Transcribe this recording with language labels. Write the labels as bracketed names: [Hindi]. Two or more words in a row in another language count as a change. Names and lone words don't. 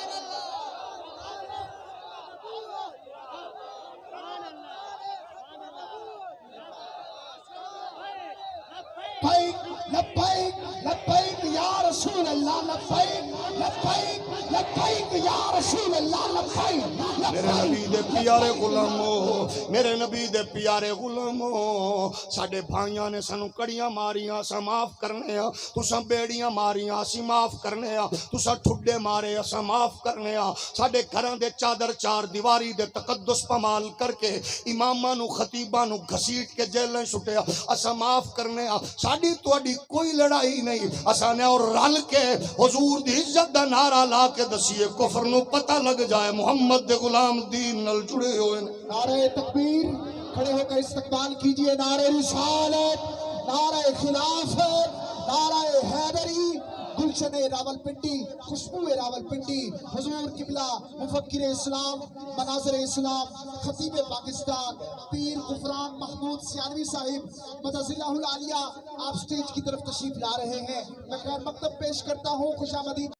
[Arabic] لبیک لبیک لبیک یا رسول اللہ لبیک لبیک لبیک یا رسول اللہ لبیک [Punjabi] میرے نبی دے پیارے غلاموں میرے نبی دے پیارے غلاموں ساڈے بھائیاں نے سانو کڑیاں ماریاں اساں معاف کرنے ہاں تساں بیڑیاں ماریاں اسی معاف کرنے ہاں تساں ٹھڈے مارے اساں معاف کرنے ہاں ساڈے گھراں دے چادر چار دیواری دے تقدس پامال کر کے اماماں نو خطیباں نو گھسیٹ کے جیلیں سٹیا اساں معاف کرنے ہاں ساڈی تواڈی کوئی لڑائی نہیں اساں نے اور رل کے حضور دی عزت دا نعرہ لا کے دسیے کفر نو پتہ لگ جائے محمد دے غلام دین نال جڑے ہوئے [Urdu] نعرہ تکبیر کھڑے ہو کر استقبال کیجئے نعرہ رسالت نعرہ خلافت نعرہ حیدری گلشن راولپنڈی خوشبو راولپنڈی حضور قبلہ مفکر اسلام مناظر اسلام خطیب پاکستان پیر غفران محمود سیانوی صاحب [Arabic] مدد اللہ العالیہ [Urdu] آپ سٹیج کی طرف تشریف لا رہے ہیں میں خیر مکتب پیش کرتا ہوں خوش آمدید